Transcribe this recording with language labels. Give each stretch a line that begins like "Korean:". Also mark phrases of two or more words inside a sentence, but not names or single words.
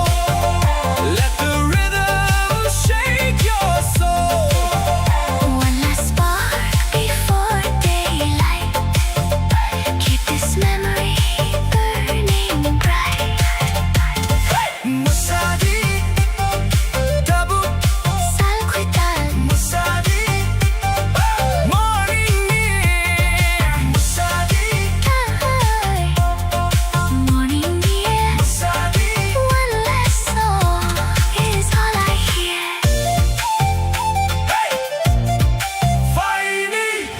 English: Let the rhythm shake your soul. One last spark before daylight, keep this memory burning bright.
Kok Borok: Musadi, tabu, Salkwital, musadi,
English: morning near. Musadi, morning dear.
Kok Borok: musadi,
English: One last song is all I hear.
Kok Borok: Faini.